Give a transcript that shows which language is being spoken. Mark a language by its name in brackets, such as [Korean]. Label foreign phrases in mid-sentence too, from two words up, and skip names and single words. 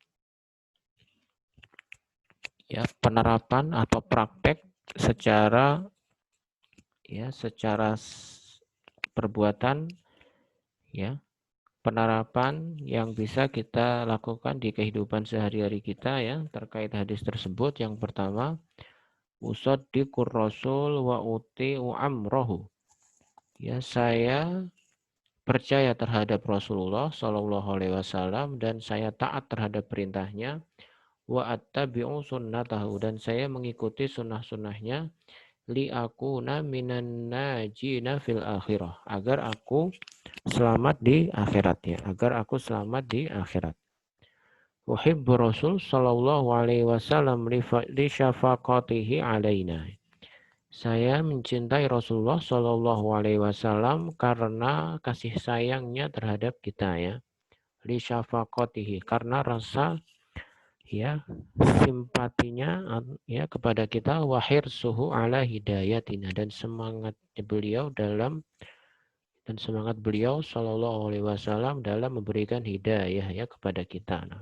[Indonesian] Ya, penerapan atau praktek secara perbuatan ya, penerapan yang bisa kita lakukan di kehidupan sehari-hari kita ya terkait hadis tersebut. [Arabic] Yang pertama, أصدق الرسول وأطيع أمره. [Indonesian] Ya, saya percaya terhadap Rasulullah [Arabic] صلى الله عليه وسلم [Indonesian] dan saya taat terhadap perintahnya. [Arabic] وأتبع سنته, [Indonesian] dan saya mengikuti sunnah-sunnahnya. [Arabic] لأكون من الناجين في الآخرة, [Indonesian] agar aku selamat di akhirat ya, [Arabic] أحب الرسول صلى الله عليه وسلم لشفقته علينا. [Indonesian] Saya mencintai Rasulullah [Arabic] صلى الله عليه وسلم [Indonesian] karena kasih sayangnya terhadap kita ya. [Arabic] لشفقته, [Indonesian] karena rasa ya simpatinya ya kepada kita, [Arabic] وحرصه على هدايتنا, [Indonesian] dan semangat beliau [Arabic] صلى الله عليه وسلم [Indonesian] dalam memberikan hidayah ya kepada kita.